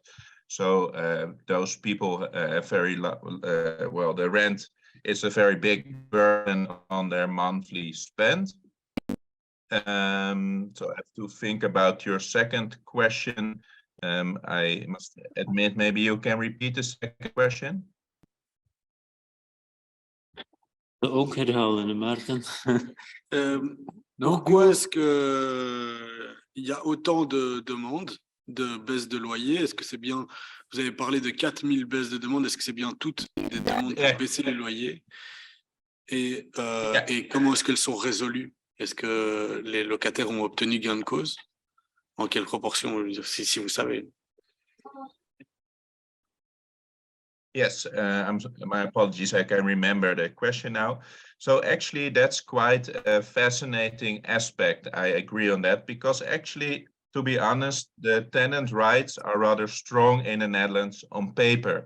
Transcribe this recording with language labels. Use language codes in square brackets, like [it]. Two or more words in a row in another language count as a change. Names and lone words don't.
[en] So those people have well, the rent is a very big burden on their monthly spend. So I have to think about your second question. I must admit, maybe you can repeat the second question. [nl] Ook herhalen, Maarten. [fr] Pourquoi est-ce qu'il y a autant de demandes de baisse de loyer? Est-ce que c'est bien, vous avez parlé de 4000 baisses de demandes, est-ce que c'est bien toutes des demandes pour baisser les loyers? Et comment est-ce qu'elles sont résolues? Est-ce que les locataires ont obtenu gain de cause? En quelle proportion, si vous savez? [en] Yes, my apologies, I can remember the question now. So actually, that's quite a fascinating aspect. I agree on that, because actually, to be honest, the tenant rights are rather strong in the Netherlands on paper.